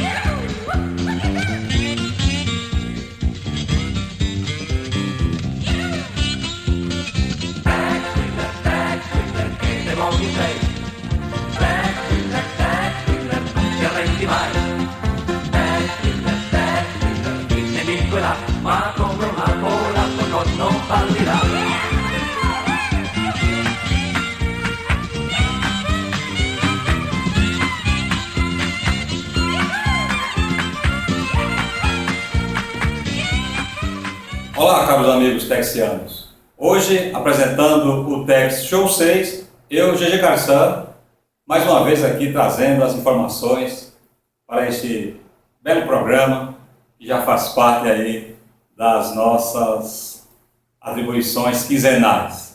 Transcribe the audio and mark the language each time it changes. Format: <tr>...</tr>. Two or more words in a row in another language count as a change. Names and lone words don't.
<it>Tex Willer, che demonio sei? Tex Willer, non ti arrendi mai. Ma come una bola con non fallirà.</it> <pt>Olá, caros amigos texianos. Hoje, apresentando o Tex Show 6, eu, GG Carsan, mais uma vez aqui trazendo as informações para este belo programa que já faz parte aí das nossas atribuições quinzenais.</pt>